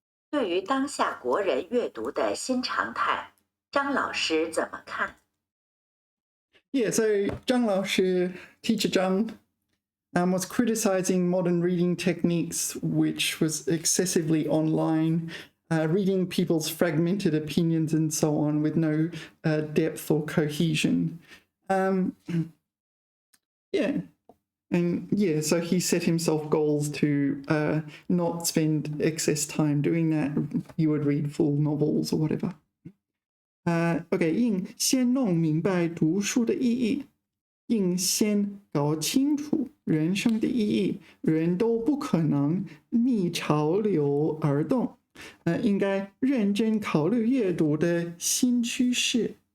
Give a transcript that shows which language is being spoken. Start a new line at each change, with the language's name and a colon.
Chinese: 对于当下国人阅读的新常态，张老师怎么看？
English: Yeah, so Zhang Laoshi, teacher Zhang, was criticizing modern reading techniques, which was excessively online, reading people's fragmented opinions and so on with no depth or cohesion. Yeah. And yeah, so he set himself goals to not spend excess time doing that. You would read full novels or whatever.
Chinese: OK， 应先弄明白读书的意义，应先搞清楚人生的意义。人都不可能逆潮流而动，应该认真考虑阅读的新趋势。